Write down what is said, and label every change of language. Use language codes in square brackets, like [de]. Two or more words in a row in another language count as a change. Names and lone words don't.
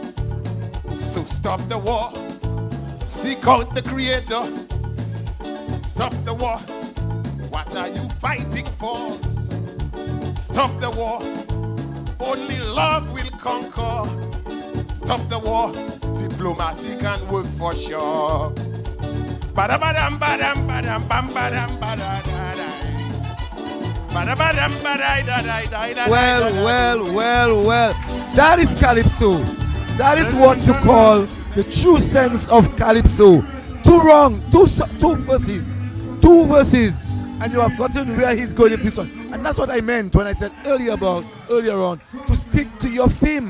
[en] So stop the war. Seek out the Creator. Stop the war. What are you fighting for? Stop the war. Only love will conquer. Stop the war. Diplomacy can work for sure. Badabadam badam badam bam badam badadadai. Badabadam badai. Well. That is Calypso. That is what you call the true sense of Calypso. Two wrongs, two verses, and you have gotten where he's going with this one. And that's what I meant when I said earlier on to stick to your theme.